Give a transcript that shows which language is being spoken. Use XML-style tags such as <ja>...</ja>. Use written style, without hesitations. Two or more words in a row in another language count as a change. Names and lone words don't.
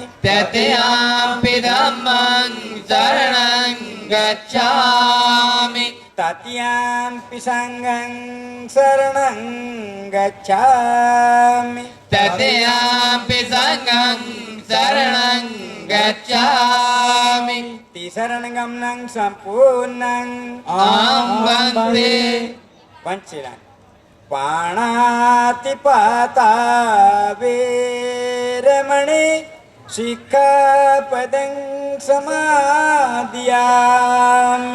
<pi>तृतीयम्पि धम्मं शरणं गच्छामि तृतीयम्पि संघं शरणं गच्छामि तृतीयम्पि संघं शरणं गच्छामि तिसरणगमनं सम्पूर्णं अहं वन्दे पंचशीलानि पाणातिपाता वेरमणि शिक्षापदं समादियामि</pi>